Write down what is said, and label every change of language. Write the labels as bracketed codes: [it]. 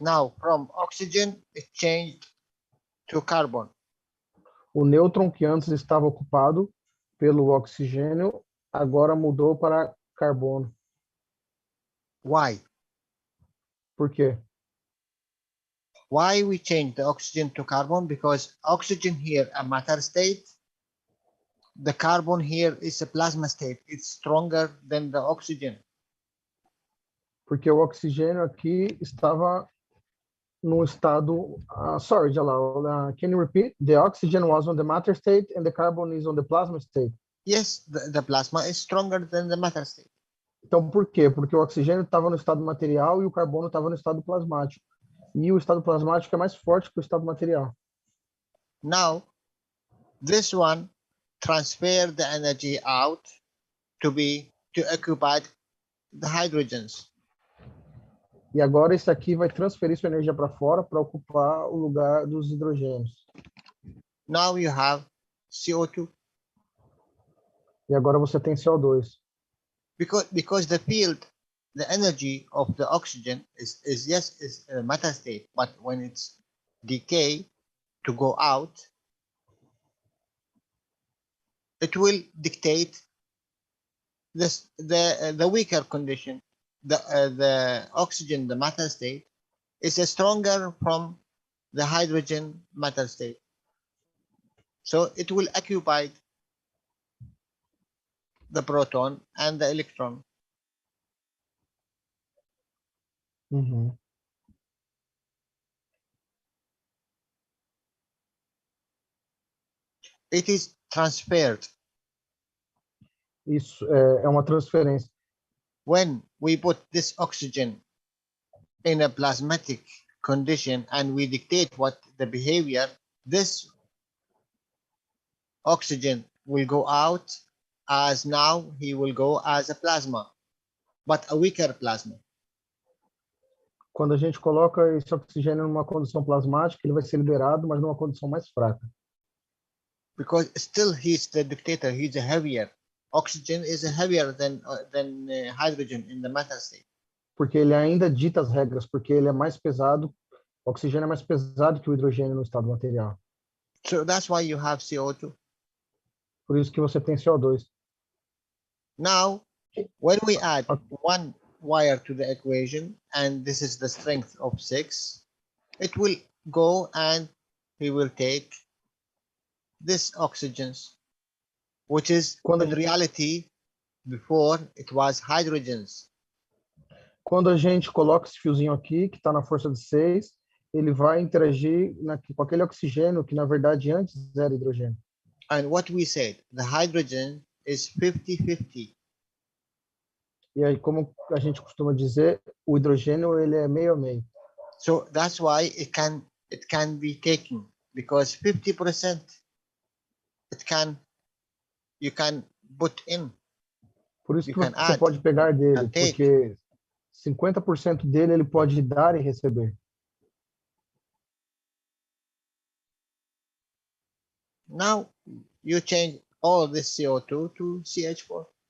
[en] Now, from oxygen, it changed to carbon. [pt] O nêutron que antes estava ocupado pelo oxigênio, agora mudou para carbono. [en] Why? [pt] Por quê? [en] Why we change the oxygen to carbon? Because oxygen here a matter state. The carbon here is a plasma state. It's stronger than the oxygen. [pt] Porque o oxigênio aqui estava no estado... [en] sorry, Jalal, can you repeat? The oxygen was on the matter state and the carbon is on the plasma state. Yes, the plasma is stronger than the matter state. [pt] Então, por quê? Porque o oxigênio estava no estado material e o carbono estava no estado plasmático. E o estado plasmático é mais forte que o estado material. [en] Now, this one transfer the energy out to occupy the hydrogens. [pt] E agora esse aqui vai transferir sua energia para fora para ocupar o lugar dos hidrogênios. [en] Now you have CO2. [pt] E agora você tem CO2. [en] Because the field the energy of the oxygen is a matter state, but when it's decay to go out, it will dictate this the weaker condition. The oxygen, the matter state, is stronger from the hydrogen matter state. So it will occupy the proton and the electron. Uhum. It is transferred. [pt] Isso é uma transferência. [en] When we put this oxygen in a plasmatic condition and we dictate what the behavior, this oxygen will go out as now he will go as a plasma, but a weaker plasma. [pt] Quando a gente coloca esse oxigênio numa condição plasmática, ele vai ser liberado, mas numa condição mais fraca. [en] Because still he's the dictator, he's a heavier. Oxygen is heavier than hydrogen in the matter state. [pt] Porque ele ainda dita as regras, porque ele é mais pesado, o oxigênio é mais pesado que o hidrogênio no estado material. [en] So that's why you have CO2. [pt] Por isso que você tem CO2. [en] Now, when we add one wire to the equation, and this is the strength of 6, it will go and he will take this oxygens, which is in reality, before it was hydrogens. [pt] Quando a gente coloca esse fiozinho aqui, que está na força de 6, ele vai interagir com aquele oxigênio que, na verdade, antes era hidrogênio. [en] And what we said, the hydrogen is 50-50. [pt] E aí, como a gente costuma dizer, o hidrogênio ele é meio a meio. [en] So that's why it can be taken, because 50% you can put in. [pt] Por isso que você pode pegar dele, porque 50% dele ele pode dar e receber. [en] Now you change all this CO2 to CH4.